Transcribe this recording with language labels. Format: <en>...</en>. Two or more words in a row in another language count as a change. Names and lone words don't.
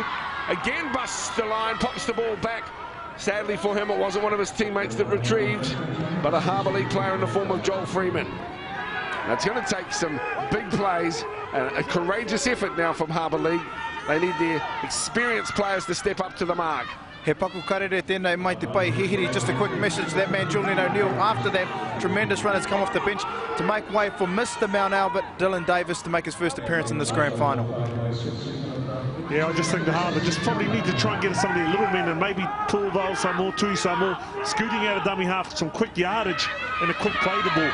<en>Again busts the line, pops the ball back. Sadly for him, it wasn't one of his teammates that retrieved, but a Harbour League player in the form of Joel Freeman. Now, it's going to take some big plays and a courageous effort now from Harbour League. They need their experienced players to step up to the mark.</en> <mi>He paku karere tēnei mai te pai hihiri.</mi> <en>Just a quick message to that man Julian O'Neill after that tremendous run has come off the bench to make way for Mr. Mount Albert, Dylan Davis, to make his first appearance in this grand final. Yeah, I just think the Harbour just probably need to try and get some of their little men and maybe pull Val some more, Tui some more, scooting out of dummy half, some quick yardage and a quick play the ball.</en>